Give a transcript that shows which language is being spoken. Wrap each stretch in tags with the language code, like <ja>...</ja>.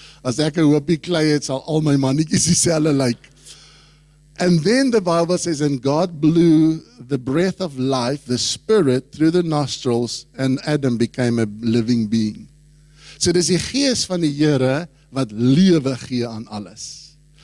<af>As ek 'n hoopie klei het, sal al my mannetjies dieselfde lyk.</af> <en>And then the Bible says, and God blew the breath of life, the Spirit, through the nostrils, and Adam became a living being.</en> <af>So dis die Gees van die Here wat lewe gee aan alles.</af>